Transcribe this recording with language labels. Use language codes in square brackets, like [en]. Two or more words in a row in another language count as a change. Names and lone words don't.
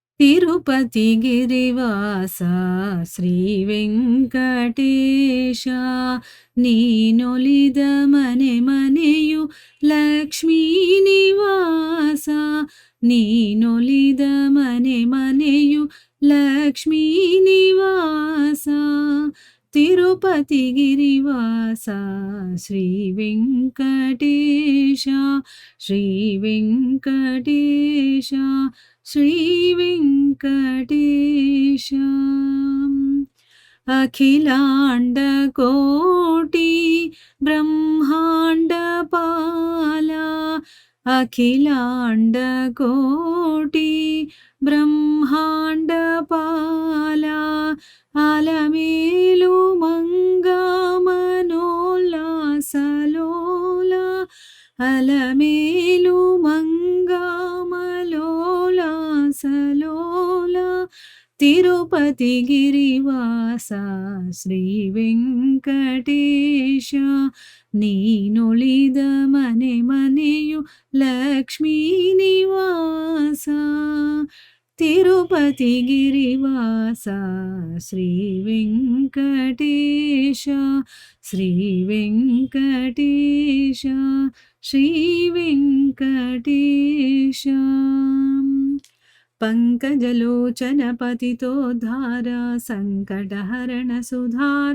[kn] ತಿರುಪತಿ ಗಿರಿವಾಸ ಶ್ರೀ ವೆಂಕಟೇಶ ನೀನೊಲಿದ ಮನೆ ಮನೆಯು ಲಕ್ಷ್ಮೀ ನಿವಾಸ ನೀನೊಲಿದ ಮನೆ ಮನೆಯು ಲಕ್ಷ್ಮೀ ನಿವಾಸ ತಿರುಪತಿ ಗಿರಿವಾಸ ಶ್ರೀ ವೆಂಕಟೇಶ ಶ್ರೀ ವೆಂಕಟೇಶ ಶ್ರೀ [sa] ವೆಂಕಟೇಶ अखिलांड कोटि ब्रह्मांड पाला अखिलांड कोटि ब्रह्मांड पाला अलमेलु मंगा मनोल्लासलोला अलमेलु मंगा मनोल्लासलोला [kn] ತಿರುಪತಿ ಗಿರಿವಾಸ ಶ್ರೀ ವೆಂಕಟೇಶ ನೀನೊಲಿದ ಮನೆ ಮನೆಯು ಲಕ್ಷ್ಮೀ ನಿವಾಸ ತಿರುಪತಿ ಗಿರಿವಾಸ ಶ್ರೀ ವೆಂಕಟೇಶ ಶ್ರೀ ವೆಂಕಟೇಶ ಶ್ರೀ ವೆಂಕಟೇಶ [sa] पंकजलोचन पतितोद्धार संकटहरण सुधार